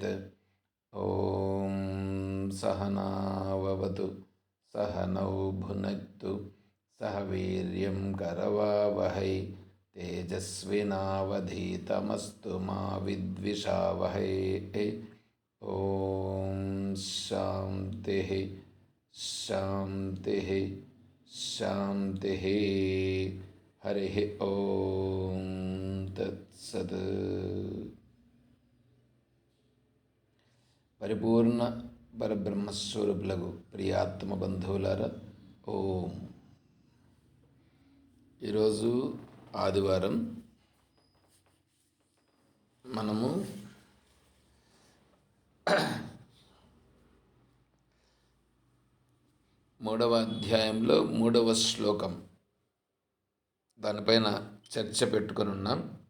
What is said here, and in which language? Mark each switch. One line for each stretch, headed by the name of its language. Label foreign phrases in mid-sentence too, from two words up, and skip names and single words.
Sanskrit: ॐ सहनाववतु सहनौ भुनक्तु सह वीर्यं करवावहै तेजस्विनावधीतमस्तु मा विद्विषावहै। ॐ शान्तिः शान्तिः शान्तिः। हरिः ॐ तत्सत्।
Telugu: పరిపూర్ణ పరబ్రహ్మస్వరూపులకు ప్రియాత్మ బంధువులారా, ఓం. ఈరోజు ఆదివారం. మనము మూడవ అధ్యాయంలో 3వ శ్లోకం దానిపైన చర్చ పెట్టుకొని ఉన్నాం.